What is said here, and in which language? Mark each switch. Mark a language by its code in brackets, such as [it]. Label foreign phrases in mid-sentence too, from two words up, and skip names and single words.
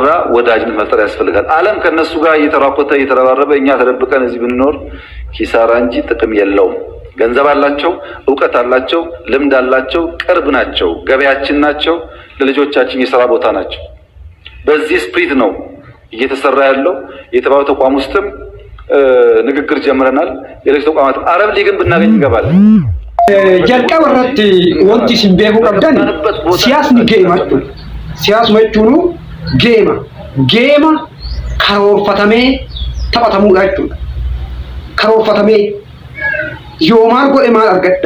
[am] ወዳጅነት መፍጠር ያስፈልጋል። ዓለም ከነሱ ጋር እየተራቆተ እየተረባረበ እኛ ተደብቀን እዚህ ብንኖር ኪሳራ እንጂ ጥቅም የለውም። ገንዘብ አላቸው፣ ዕውቀት አላቸው፣ ልምድ አላቸው፣ ቅርብ ናቸው፣ ገበያችን ናቸው፣ ለልጆቻችን የሥራ ቦታ ናቸው። በዚህ ስፕሪት ነው እየተሰራ ያለው። የተባለው ተቋም ውስጥም ንግግር ጀምረናል። የሌሎች ተቋማት አረብ ሊግን ብናገኝ እንገባለን። [om] jalqabarratti wanti isin beekuu qabdan siyaasni geemaadha. Siyaasuma jechuun geema karoorfatamee taphatamuudha jechuudha. Karoorfatamee yoo maal godhe maal argadda.